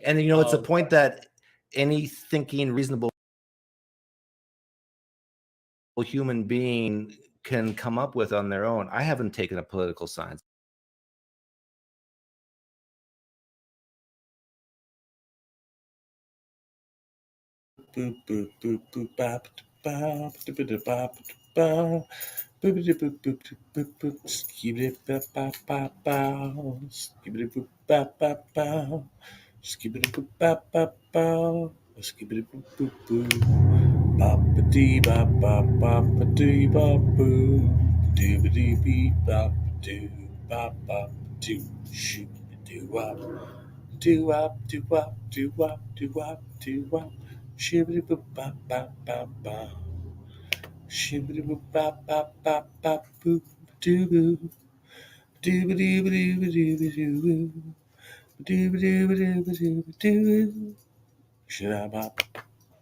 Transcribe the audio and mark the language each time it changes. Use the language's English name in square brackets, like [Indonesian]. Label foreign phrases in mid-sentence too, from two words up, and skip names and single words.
[English] And it's a point that any thinking, reasonable human being can come up with on their own. I haven't taken a political science. Boop boop boop boop bop bop boop bop bop boop boop boop boop boop skibidi bop bop bop bop skibidi boop bop bop bop skibidi boop bop bop bop skibidi boop boop boop bop a dee bop bop bop a dee bop boop doobity beep bop doo bop bop doo shoot doo wop doo wop doo wop doo wop doo wop doo wop shibbity boop bop bop bop bop shibbity boop bop bop bop bop boop doo boo doo doo doo doo doo doo doo doo doo doo doo doo shit bop